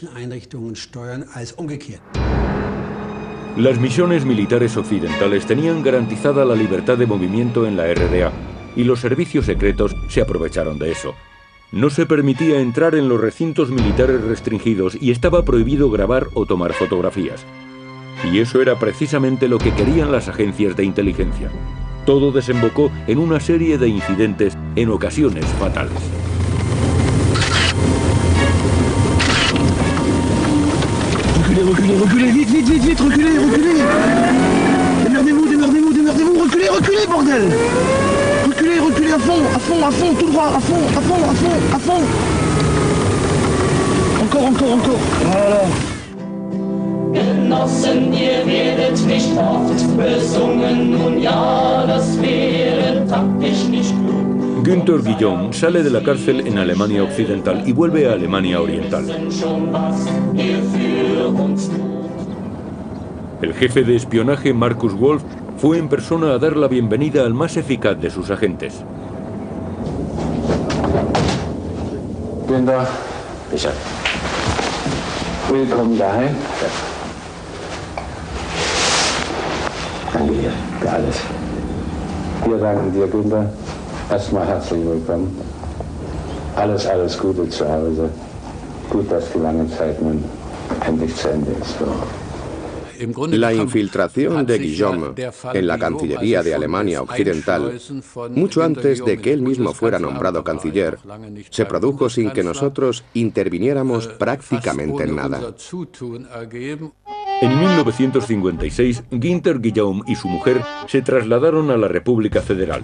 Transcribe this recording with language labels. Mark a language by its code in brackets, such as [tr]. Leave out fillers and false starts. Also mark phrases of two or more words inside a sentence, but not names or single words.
[es] Las misiones militares occidentales tenían garantizada la libertad de movimiento en la RDA y los servicios secretos se aprovecharon de eso. No se permitía entrar en los recintos militares restringidos y estaba prohibido grabar o tomar fotografías. Y eso era precisamente lo que querían las agencias de inteligencia. Todo desembocó en una serie de incidentes, en ocasiones fatales. [fr] Reculez, reculez, reculez, vite, vite, vite, vite, reculez, reculez. Démerdez-vous, démerdez-vous, démerdez-vous, reculez, reculez, bordel. Reculez, reculez à fond, tout droit, à fond. Encore. Voilà. [de] Genossen, ihr werdet nicht oft besungen, nun ja, das wäre taktisch nicht klug. [es] Günther Guillaume sale de la cárcel en Alemania Occidental y vuelve a Alemania Oriental. El jefe de espionaje, Markus Wolf, fue en persona a dar la bienvenida al más eficaz de sus agentes. [de] Günther, willkommen daheim. Danke dir für alles. Wir danken dir, Günther. Erstmal herzlich willkommen. Alles Gute zu Hause. Gut, dass die lange Zeit nun endlich zu Ende ist. [es] La infiltración de Guillaume en la Cancillería de Alemania Occidental, mucho antes de que él mismo fuera nombrado canciller, se produjo sin que nosotros interviniéramos prácticamente en nada. En 1956, Günther Guillaume y su mujer se trasladaron a la República Federal.